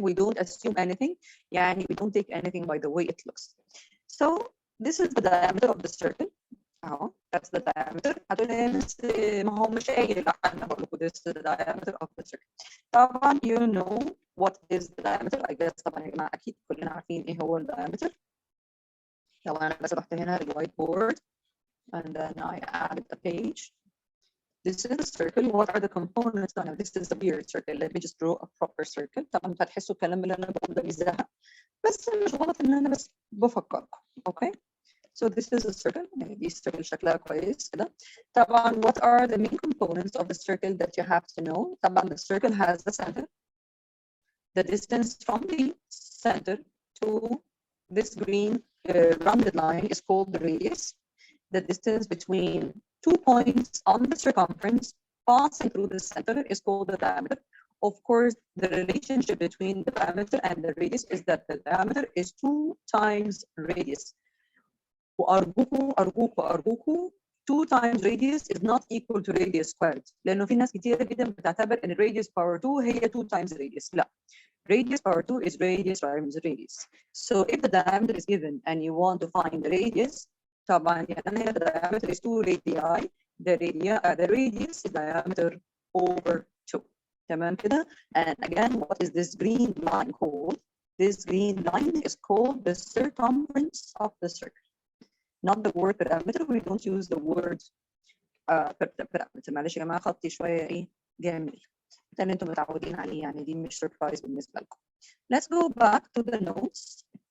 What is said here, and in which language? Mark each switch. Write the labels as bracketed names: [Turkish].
[English] We don't assume anything. يعني we don't take anything by the way it looks. So this is the diameter of the circle. اهو that's the diameter. [Arabic] هتقول لي بس ما هو مش قايل. لا انا بقول لكم [English] this is the diameter of the circle. طبعا you know what is the diameter. [Arabic] I guess طبعا يا جماعه اكيد كلنا عارفين ايه هو الدايمتر. لو انا بس رحت هنا للوايت بورد [English] and then I added a page. This is a circle. What are the components? Now, this is a weird circle. Let me just draw a proper circle. [Arabic] طبعا هتحسوا الكلام اللي انا بقوله ده بيزهق بس مش غلط ان انا بس بفكركم. Okay. [English] So this is a circle. [Arabic] دي circle شكلها كويس كده. [English] طبعا what are the main components of the circle that you have to know? طبعا the circle has the center. The distance from the center to this green rounded line is called the radius. The distance between 2 points on the circumference passing through the center is called the diameter. Of course, the relationship between the diameter and the radius is that the diameter is 2 times radius. وأرجوكوا 2 times radius is not equal to radius squared. [Arabic] لأنه في ناس كتيرة جدا بتعتبر إن radius power 2 هي 2 times radius. [English] لا. Radius power 2 is radius times radius. So if the diameter is given and you want to find the radius, طبعا يعني the diameter is 2 radii. The radius is diameter over 2. [Arabic] تمام كده? [English] And again, what is this green line called? This green line is called the circumference of the circle. Not the word parameter. We don't use the word parameter. [Arabic] معلش يا جماعة خطي شوية إيه جميل. ده اللي انتم متعودين عليه يعني دي مش surprise بالنسبة لكم. [English] Let's go back to the notes.